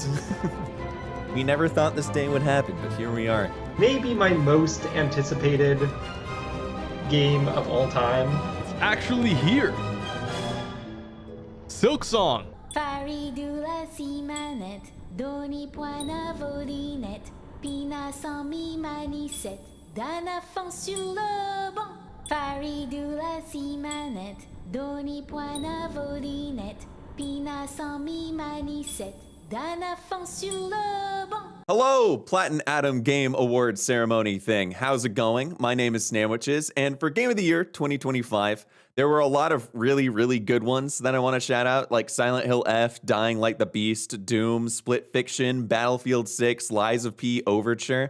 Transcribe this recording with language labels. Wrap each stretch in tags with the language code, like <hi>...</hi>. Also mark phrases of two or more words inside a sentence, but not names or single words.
<en>We never thought this day would happen, but here we are. Maybe my most anticipated game of all time. It's actually here. Silksong. Faridula simanet, doni poina volinet, pina sans mi manisette, dana fond sur le banc. Faridula simanet, doni poina volinet, pina sans mi manisette, dana fond sur le banc. Hello, Platin Adam Game Awards ceremony thing. How's it going? My name is Sandwiches, and for Game of the Year 2025, there were a lot of really, really good ones that I want to shout out, like Silent Hill F, Dying Like the Beast, Doom, Split Fiction, Battlefield 6, Lies of P, Overture.</en>